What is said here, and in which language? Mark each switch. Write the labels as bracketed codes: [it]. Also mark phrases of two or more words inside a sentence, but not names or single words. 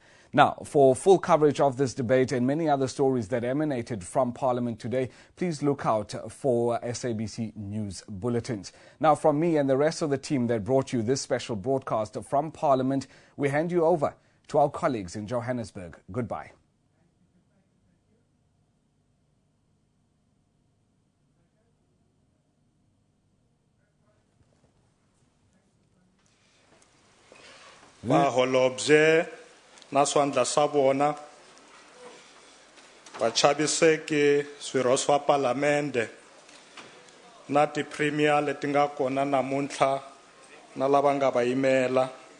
[en] Now, for full coverage of this debate and many other stories that emanated from Parliament today, please look out for SABC News Bulletins. Now, from me and the rest of the team that brought you this special broadcast from Parliament, we hand you over to our colleagues in Johannesburg. Goodbye. [ts] Vaholobye na swandla swa vona vachaviseki swirho swa palamende na ti-premier leti nga kona namuntlha na lava nga va yimela